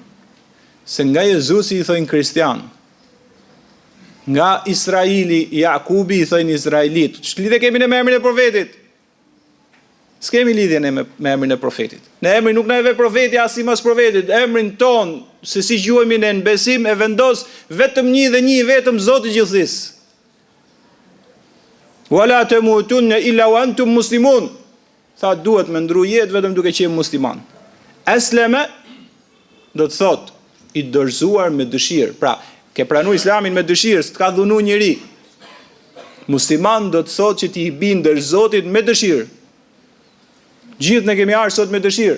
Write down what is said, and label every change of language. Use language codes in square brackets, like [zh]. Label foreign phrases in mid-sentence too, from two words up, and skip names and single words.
[sq] Se nga Jezusi i thojnë kristian. Nga Israili, Jakubi i thojnë Izraelit. Ç'lidhje kemi ne me emrin e profetit? S'kemi lidhje ne me emrin e profetit. Në emrin nuk na e ve profeti as sipas profetit. Emrin ton, se si quhemi ne në besim, e vendos vetëm një dhe një vetëm Zoti i gjithësisë. [ar] ولا تموتن إلا وأنتم مسلمون. [sq] Tha duhet me ndru jetë vetëm duke qenë musliman. Aslama do të thot i dorëzuar me dëshirë. Pra, ke pranuar Islamin me dëshirë, s'të ka dhunu njëri. Musliman do të thot që ti i bindër Zotit me dëshirë. Gjithë ne kemi ardhur sot me dëshirë.